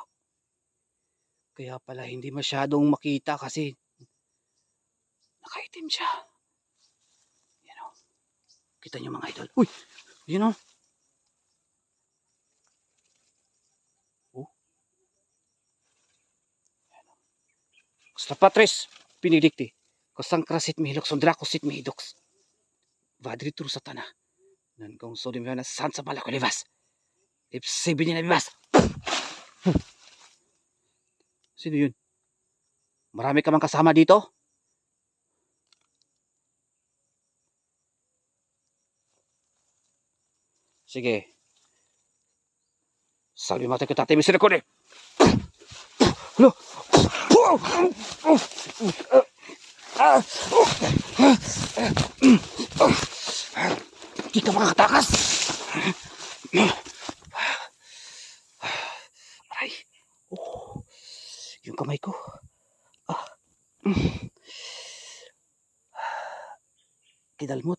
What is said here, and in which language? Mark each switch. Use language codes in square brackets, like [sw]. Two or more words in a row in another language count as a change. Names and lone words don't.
[tl] Kaya pala hindi masyadong makita kasi nakaitim siya. Yan, oh. Kita nyo mga idol. Uy! Yun, oh. Costa Patris, Benedicti, Kosang Krasit Mihilok, Sondrakosit Mihidoks, Vadri Turu Satana, nan kong sodim na Sansa Malakolivas, Ipsibini na bibas. Sino yun? Marami ka mang kasama dito? Sige. Salve mata kita te misericorde. Lo. Di ka makakatakas. Aray. Oh. Yung kamay ko. Kidalmot.